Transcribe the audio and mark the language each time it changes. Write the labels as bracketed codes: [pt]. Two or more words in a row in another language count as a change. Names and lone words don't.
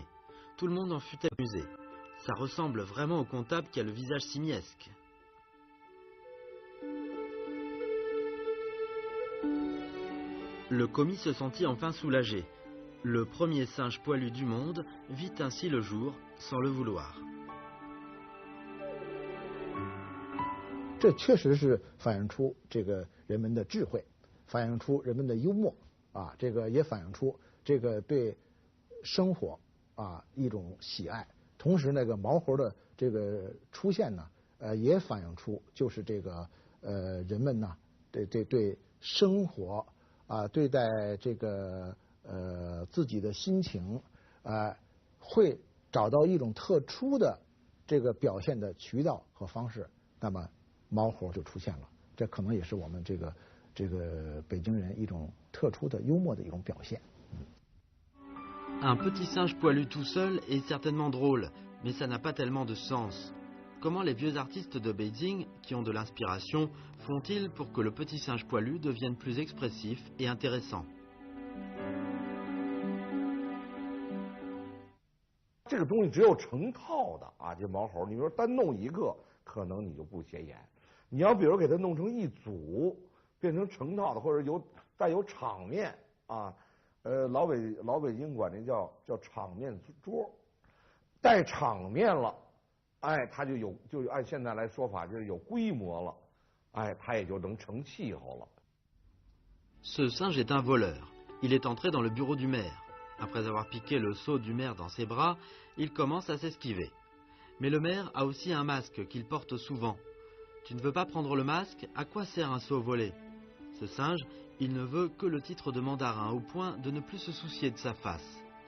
[fr] Tout le monde en fut amusé. Ça ressemble vraiment au comptable qui a le visage simiesque. Le commis se sentit enfin soulagé. Le premier singe poilu du monde vit ainsi le jour sans le vouloir. [zh] 这确实是反映出这个人们的智慧，反映出人们的幽默啊，这个也反映出这个对生活啊一种喜爱。同时，那个毛猴的这个出现呢，也反映出就是这个人们呢对生活啊对待这个自己的心情会找到一种特殊的这个表现的渠道和方式，那么毛猴就出现了。这可能也是我们这个北京人一种特殊的幽默的一种表现。 [fr] Un petit singe poilu tout seul est certainement drôle, mais ça n'a pas tellement de sens. Comment les vieux artistes de Beijing, qui ont de l'inspiration, font-ils pour que le petit singe poilu devienne plus expressif et intéressant? [zh] 这个东西只有成套的啊，这毛猴，你说单弄一个，可能你就不显眼。你要比如给它弄成一组，变成成套的，或者带有场面啊，老北京管这叫场面桌，带场面了，哎，它就按现在来说法就是有规模了，哎，它也就能成气候了。 [fr] Ce singe est un voleur. Il est entré dans le bureau du maire. Après avoir piqué le seau du maire dans ses bras, il commence à s'esquiver. Mais le maire a aussi un masque qu'il porte souvent. Tu ne veux pas prendre le masque? À quoi sert un seau volé? Ce singe, il ne veut que le titre de mandarin au point de ne plus se soucier de sa face.